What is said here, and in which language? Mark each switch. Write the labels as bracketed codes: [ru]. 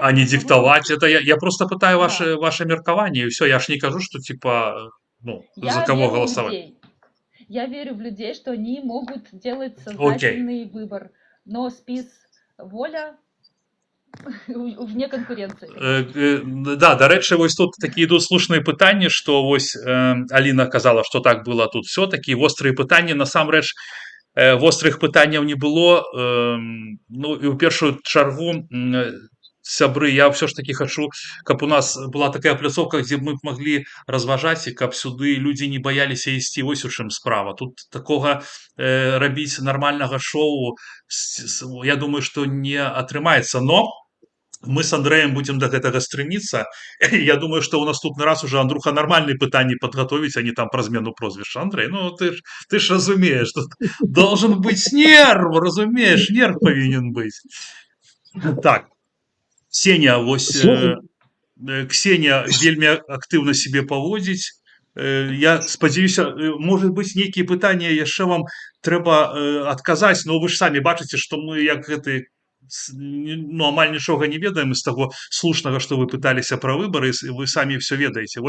[ru] А не диктовать, это я просто пытаю ваше меркование, и все, я ж не кажу, что типа, за кого голосовать. Я верю в людей, что они могут делать Окей. сознательный выбор. Но спис воля вне конкуренции. [uk] Да, до речі, ось тут такі йдуть слушні питання, що ось Аліна казала, що так було тут все, такі гострі питання, [be] насамрэч, гострых пытанняў не было, ну і ў першую чаргу, сябры, я все ж таки хочу, каб у нас была такая пляцоўка, дзе мы б маглі разважаць, і каб сюды людзі не баяліся ісці, вось у чым справа. Тут такога рабіць нармальнага шоу, я думаю, што не атрымаецца, [ru] но мы с Андреем будем [be] до гэтага стремиться. [ru] Я думаю, что у наступны раз уже Андрюха нормальные пытанні подготовить, а не там про змену прозвища. Андрей, ну ты ж разумеешь, тут должен быть нерв, разумеешь, нерв повинен быть. [be] Так, Ксения, вось Ксения вельмі актыўна себе паводзіць. Я спадзяюся, может быть, нейкія пытанні яшчэ вам трэба адказаць, но вы ж самі бачыце, што мы як гэты, ну, амаль нічога не ведаем з таго слушнага, што вы пыталіся пра выбары, вы самі все ведаеце.